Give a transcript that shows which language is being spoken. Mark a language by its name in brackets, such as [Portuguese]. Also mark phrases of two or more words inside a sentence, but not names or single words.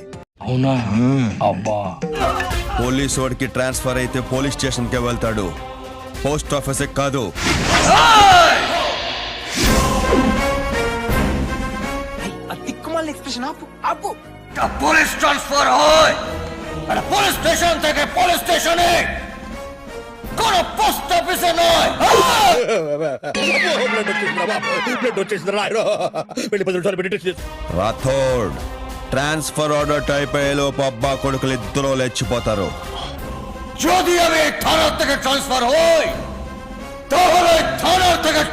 [Telugu] అవునా? అబ్బా. పోలీస్ వాడికి ట్రాన్స్ఫర్ అయితే [English] police station [Telugu] కే వెళ్తాడు, [English] post office [Telugu] కాదు. తిక్కుమాల ఎక్స్ప్రెషన్ ఆపు ఆపు. [English] Police transfer [Bangla] হয় আর [English] police station [Bangla] থেকে পুলিশ স্টেশনে, কোন পোস্ট অফিসে নয়। [Telugu] రాథోడ్ [English] transfer order [Telugu] టైప్ అయ్యేలోపు అబ్బా కొడుకులు ఇద్దరు లేచిపోతారు. [Bangla] যদি আমি থানা থেকে ট্রান্সফার হই তাহলে থানা